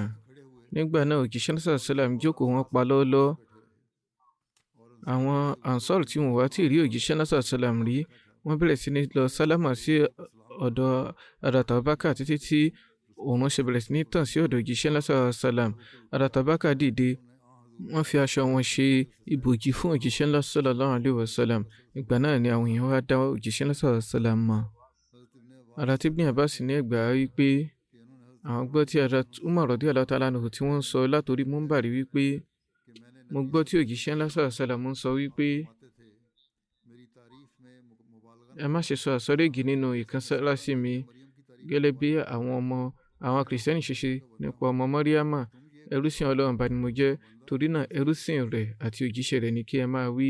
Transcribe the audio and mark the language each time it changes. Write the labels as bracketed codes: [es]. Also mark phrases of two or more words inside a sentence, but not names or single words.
[yo] Nígbà náà òjíṣẹ́ náà [ar] صلى الله عليه وسلم [yo] jókòó wọn pa lọ́ọ́lọ́. Àwọn Ansar tí wọ́n wá tí rí òjíṣẹ́ náà [ar] صلى الله عليه وسلم [yo] rí, wọ́n bẹ̀rẹ̀ sí ní lọ sálámà sí ọ̀dọ̀ Hadrat Abubakar títí tí òòrùn ṣe bẹ̀rẹ̀ sí ní tàn sí ọ̀dọ̀ òjíṣẹ́ náà [ar] صلى الله عليه وسلم. [yo] Hadrat Abubakar dìde, wọ́n fi aṣọ wọn ṣe ibòjì fún òjíṣẹ́ ńlá [ar] صلى الله عليه وسلم. [yo] Ìgbà náà ni àwọn èèyàn wá dá òjíṣẹ́ ńlá [ar] صلى الله عليه وسلم [yo] mọ̀. Hadrat Ibn Abbas ní ẹgbàá wípé àwọn gbọ́ tí Hadrat Umar [ar] رضي الله تعالى عنه [yo] tí wọ́n ń sọ látòrí múmbàrí wípé mo gbọ́ tí òjíṣẹ́ ńlá [ar] صلى الله عليه وسلم [yo] ń sọ wípé ẹ má ṣe sọ àsọ̀règì nínú ìkánsálásí mi gẹ́lẹ́ bí àwọn kìrìsìtẹ́nì ṣe ṣe nípa ọmọ Mọ́ríámà. Ẹrúsìn Ọlọ́run bá ni mo jẹ́, torí náà ẹrúsìn rẹ̀ àti òjíṣẹ́ rẹ̀ ni kí ẹ máa wí.